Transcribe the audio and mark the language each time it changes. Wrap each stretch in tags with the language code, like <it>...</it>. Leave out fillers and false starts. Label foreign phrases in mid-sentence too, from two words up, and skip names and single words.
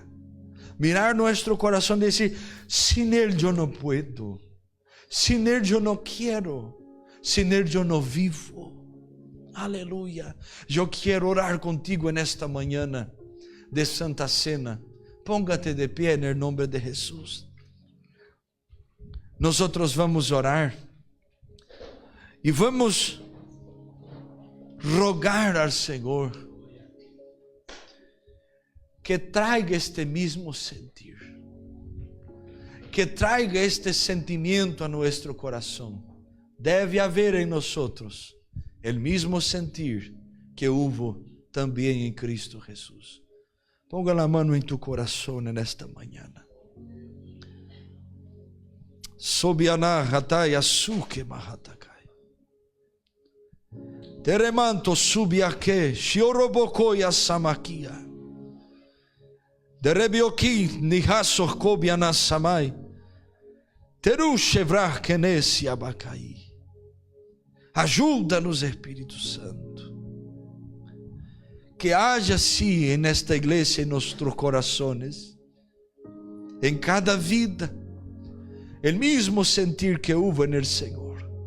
<es>Mirar nuestro corazón y decir, sin Él yo no puedo. Sin Él yo no quiero. Sin Él yo no vivo. Aleluya. Yo quiero orar contigo en esta mañana de Santa Cena. Póngate de pie en el nombre de Jesús. Nosotros vamos a orar</es> <pt>E vamos rogar ao Senhor que traga este mesmo sentir, que traga este sentimento a nosso coração. Deve haver em nós o mesmo sentir que houve também em Cristo Jesus. Ponga a mão em tu coração nesta manhã. Sobiana hatai asuke mahatakai. Teremanto subiake shioroboko yasamakia. Derebioki nihasor kobiana samai. Teru chevrah kenesi abakai. Ajuda-nos, Espírito Santo. Que haja sim nesta igreja, em nossos corações, em cada vida, o mesmo sentir que houve no Senhor.</pt>